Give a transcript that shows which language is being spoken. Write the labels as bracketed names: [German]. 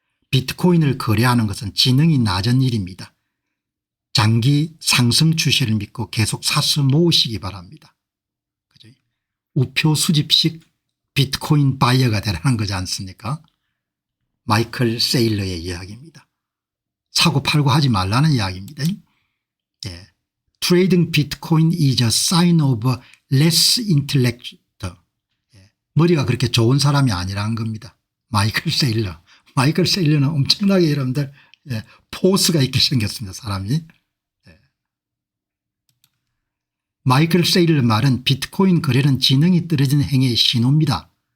[Korean] 비트코인을 거래하는 것은 지능이 낮은 일입니다. 장기 상승 추세를 믿고 계속 사서 모으시기 바랍니다. 그죠? 우표 수집식 비트코인 바이어가 되라는 거지 않습니까? 마이클 세일러의 이야기입니다. 사고 팔고 하지 말라는 이야기입니다. 예. [English] Trading Bitcoin is a sign of less intellect. [Korean] 예. 머리가 그렇게 좋은 사람이 아니라는 겁니다. 마이클 세일러. 마이클 세일러는 엄청나게 여러분들 포스가 있게 생겼습니다. 사람이. 마이클 세일러 말은 비트코인 거래는 지능이 떨어진 행위의 신호입니다.